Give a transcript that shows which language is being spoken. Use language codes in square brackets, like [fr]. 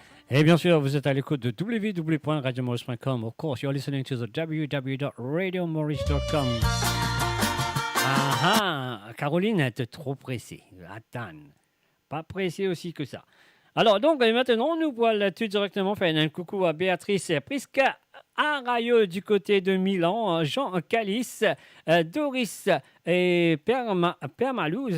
[fr] Et bien sûr, vous êtes à l'écoute de www.radiomaurice.com. [en] Of course, you're listening to the www.radiomaurice.com. [fr] Ah ah, Caroline est trop pressée. Attends, pas pressée aussi que ça. Alors donc, maintenant, nous voilà tout directement faire un coucou à Béatrice Prisca Arayo du côté de Milan, Jean Calice, Doris et Père Malou.